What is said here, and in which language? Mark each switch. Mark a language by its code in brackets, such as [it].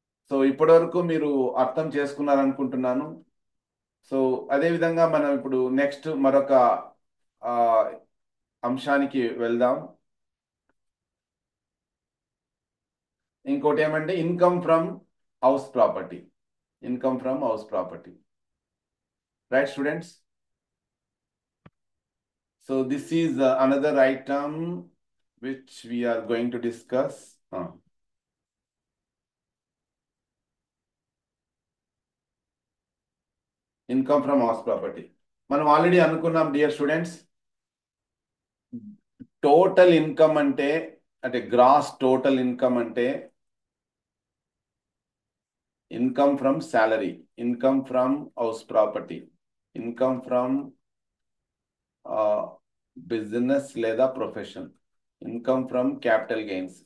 [te] So ఇప్పటి వరకు మీరు అర్థం చేసుకున్నారనుకుంటున్నాను. సో అదేవిధంగా మనం ఇప్పుడు నెక్స్ట్ మరొక అంశానికి వెళ్దాం. ఇంకోటి ఏమంటే [en] Income from house property. Income from house property, right students? So this is another item which we are going to discuss. Income from house property. [te] మనం ఆల్రెడీ అనుకున్నాం డియర్ స్టూడెంట్స్, టోటల్ ఇన్కమ్ అంటే gross total income అంటే income from salary, income from house property, income from business లేదా profession, income from capital gains.